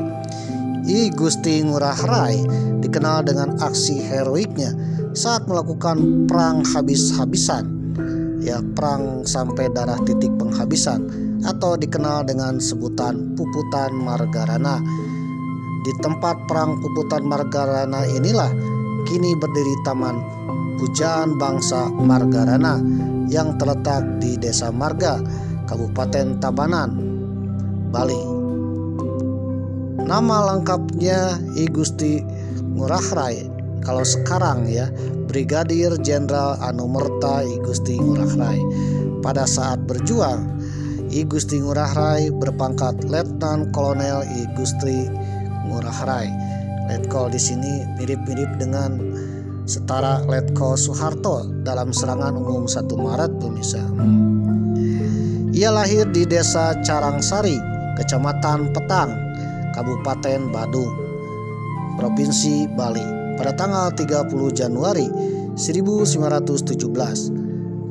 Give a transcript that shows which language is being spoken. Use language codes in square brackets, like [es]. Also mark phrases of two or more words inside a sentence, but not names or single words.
[id] I Gusti Ngurah Rai dikenal dengan aksi heroiknya saat melakukan perang habis-habisan, ya perang sampai darah titik penghabisan atau dikenal dengan sebutan puputan Margarana. Di tempat perang puputan Margarana inilah kini berdiri Taman Pujaan Bangsa Margarana yang terletak di Desa Marga, Kabupaten Tabanan, Bali. Nama lengkapnya I Gusti Ngurah Rai. Kalau sekarang ya Brigadir Jenderal Anumerta I Gusti Ngurah Rai. Pada saat berjuang I Gusti Ngurah Rai berpangkat Letnan Kolonel I Gusti Ngurah Rai. Letkol di sini mirip-mirip dengan setara Letkol Soeharto dalam serangan umum 1 Maret pemirsa. Ia lahir di Desa Carangsari, Kecamatan Petang, Kabupaten Badung, Provinsi Bali pada tanggal 30 Januari 1917.